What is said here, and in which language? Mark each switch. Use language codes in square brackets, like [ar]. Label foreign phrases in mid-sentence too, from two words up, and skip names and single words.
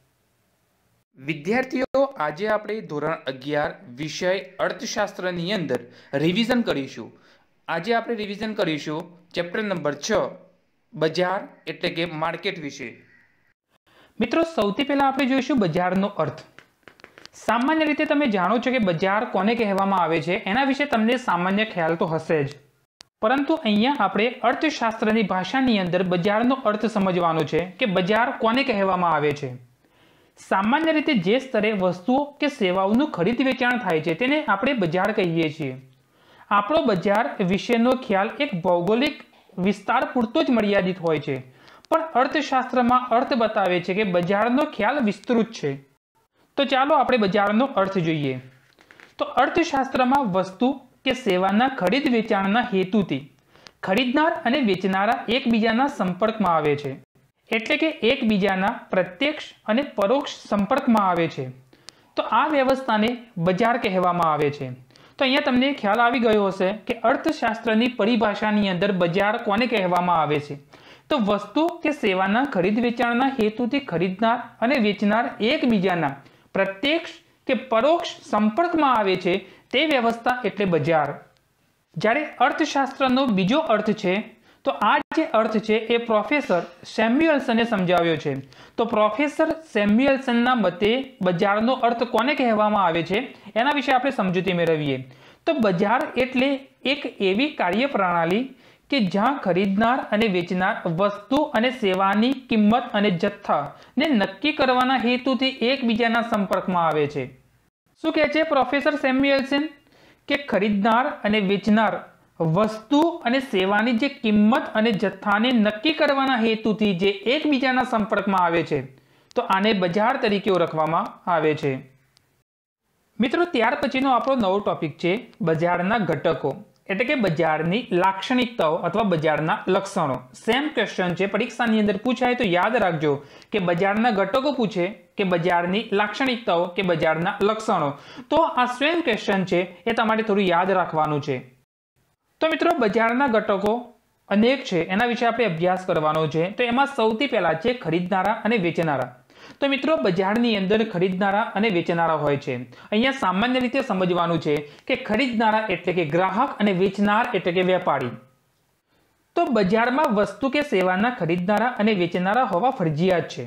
[gu] વિદ્યાર્થીઓ, આજે આપણે ધોરણ 11 વિષય અર્થશાસ્ત્રની અંદર રિવિઝન કરીશું। આજે આપણે રિવિઝન કરીશું ચેપ્ટર નંબર 6 બજાર એટલે કે માર્કેટ વિશે। મિત્રો, સૌથી પહેલા આપણે જોઈશું બજારનો અર્થ। સામાન્ય રીતે તમે જાણો છો કે બજાર કોને કહેવામાં આવે છે એના વિષે તમને સામાન્ય ખ્યાલ તો હશે જ, પરંતુ અહીંયા આપણે અર્થશાસ્ત્રની ભાષાની અંદર બજારનો અર્થ સમજવાનો છે કે બજાર કોને કહેવામાં આવે છે। સામાન્ય રીતે જે સ્તરે વસ્તુઓ કે સેવાઓનું ખરીદ વેચાણ થાય છે તેને આપણે બજાર કહીએ છીએ। આપણો બજાર વિશેનો ખ્યાલ એક ભૌગોલિક વિસ્તાર પૂરતો જ મર્યાદિત હોય છે, પણ અર્થશાસ્ત્રમાં અર્થ બતાવે છે કે બજારનો ખ્યાલ વિસ્તૃત છે। તો ચાલો આપણે બજારનો અર્થ જોઈએ। તો અર્થશાસ્ત્રમાં વસ્તુ કે સેવાના ખરીદ વેચાણના હેતુથી ખરીદનાર અને વેચનારા એકબીજાના સંપર્કમાં આવે છે, એટલે કે એકબીજાના પ્રત્યક્ષ અને પરોક્ષ સંપર્કમાં આવે છે। તો આ વ્યવસ્થાને બજાર કહેવામાં આવે છે। તો અહીંયા તમને ખ્યાલ આવી ગયો હશે કે અર્થશાસ્ત્રની પરિભાષાની અંદર બજાર કોને કહેવામાં આવે છે। તો વસ્તુ કે સેવાના ખરીદ વેચાણના હેતુથી ખરીદનાર અને વેચનાર એકબીજાના પ્રત્યક્ષ કે પરોક્ષ સંપર્કમાં આવે છે તે વ્યવસ્થા એટલે બજાર। જ્યારે અર્થશાસ્ત્રનો બીજો અર્થ છે તો આ જે અર્થ છે એ પ્રોફેસર સેમ્યુએલ્સને સમજાવ્યો છે। તો પ્રોફેસર સેમ્યુએલ્સનના મતે બજારનો અર્થ કોને કહેવામાં આવે છે એના વિષે આપણે સમજૂતી મેળવીએ। તો બજાર એટલે એક એવી કાર્યપ્રણાલી કે જ્યાં ખરીદનાર અને વેચનાર વસ્તુ અને સેવાની કિંમત અને જથ્થાને નક્કી કરવાના હેતુથી એકબીજાના સંપર્કમાં આવે છે। શું કહે છે પ્રોફેસર સેમ્યુએલ્સન કે ખરીદનાર અને વેચનાર વસ્તુ અને સેવાની જે કિંમત અને જથ્થાને નક્કી કરવાના હેતુથી જે એકબીજાના સંપર્કમાં આવે છે તો આને બજાર તરીકે ઓળખવામાં આવે છે। મિત્રો, ત્યાર પછીનો આપણો નવો ટોપિક છે બજારના ઘટકો એટલે કે બજારની લાક્ષણિકતાઓ અથવા બજારના લક્ષણો। [en] same question [gu] છે, પરીક્ષાની અંદર પૂછાય તો યાદ રાખજો કે બજારના ઘટકો પૂછે કે બજારની લાક્ષણિકતાઓ કે બજારના લક્ષણો। તો આ [en] same question [gu] છે એ તમારે થોડું યાદ રાખવાનું છે। તો મિત્રો, બજારના ઘટકો અનેક છે એના વિષે આપણે અભ્યાસ કરવાનો છે। તો એમાં સૌથી પહેલા છે ખરીદનારા અને વેચનારા। તો મિત્રો, બજારની અંદર ખરીદનારા અને વેચનારા હોય છે। અહીંયા સામાન્ય રીતે સમજવાનું છે કે ખરીદનારા એટલે કે ગ્રાહક અને વેચનાર એટલે કે વેપારી। તો બજારમાં વસ્તુ કે સેવાના ખરીદનારા અને વેચનારા હોવા ફરજિયાત છે।